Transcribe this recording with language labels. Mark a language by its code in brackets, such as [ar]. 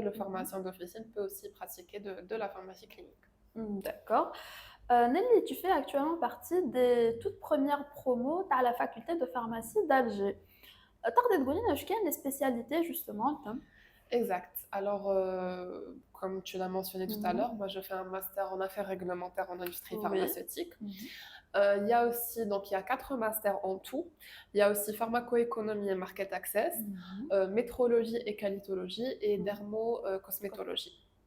[fr] Le pharmacien d'officine peut aussi pratiquer de la pharmacie clinique. D'accord. Nelly, tu fais actuellement partie des toutes premières promos à la faculté de pharmacie d'Alger. [ar] تقدر تقولي لنا شو كان [fr] les spécialités justement [ar] تم؟ [fr] Exact. Alors, comme tu l'as mentionné tout à l'heure, moi je fais un master en affaires réglementaires en industrie pharmaceutique. Il y a aussi, donc il y a 4 masters en tout. Il y a aussi pharmacoéconomie et market access, métrologie et qualitologie et dermo-cosmétologie.